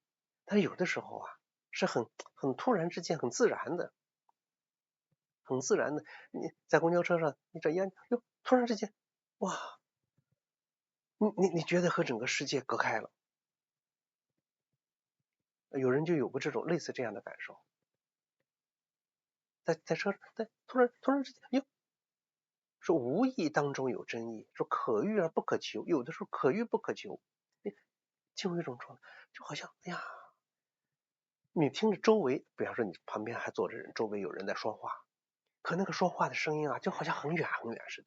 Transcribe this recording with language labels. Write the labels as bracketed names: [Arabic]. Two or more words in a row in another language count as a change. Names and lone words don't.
[Chinese] 但有的时候啊，是很突然之间，很自然的。你在公交车上，你这烟，突然之间，哇，你觉得和整个世界隔開了。有人就有過这種類似這樣的感受，在車上，突然之間，說無意當中有真意，說可遇而不可求，有的時候可遇不可求，進入一種狀態，就好像哎呀，你聽着周圍，比方說你旁邊還坐着人，周圍有人在說話，可那個說話的聲音啊，就好像很遠很遠似的。